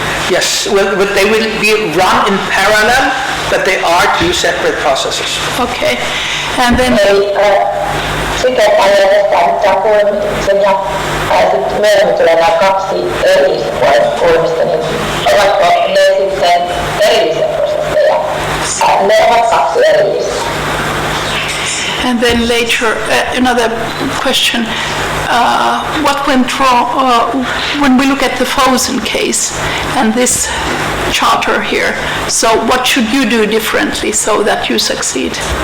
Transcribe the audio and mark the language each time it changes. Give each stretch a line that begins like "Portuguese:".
English: Yes, well, they will be run in parallel, but they are 2 separate processes. Okay, and then
Finnish: kuulemisen ja sitten myöhemmin tulee nämä 2 erillistä kuulemista, niin ovatko ne sitten erillisiä prosesseja? Ne ovat 2 erillistä.
English: And then later, another question, what went wrong when we look at the Fosen case and this charter here? So what should you do differently so that you succeed?